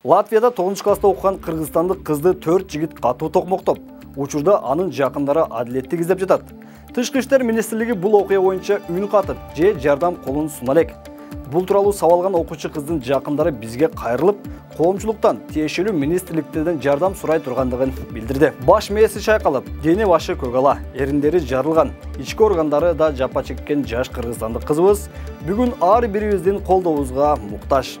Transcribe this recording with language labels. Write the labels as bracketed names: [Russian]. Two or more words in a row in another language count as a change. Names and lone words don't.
[Kazakh] Латвияда 9 класста оқыған қырғызстандық қызды 4 жігіт қатты тоқмоқтап, [Kyrgyz] учурда анын жақындары адилеттик издеп жатат. Тышкы иштер министрлиги бул окуя боюнча үн катып, жардам колун суна элек. Бул тууралуу сабалган окуучу кыздын жакындары бизге кайрылып, коомчулуктан тиешелүү министрликтерден жардам сурай тургандыгын билдирди. Баш мээси чайкалып, дени башы көгала, эриндери жарылган, ички органдары да жапа чеккен жаш кыргызстандык кызыбыз бүгүн ар бирибиздин колдообузга муктаж.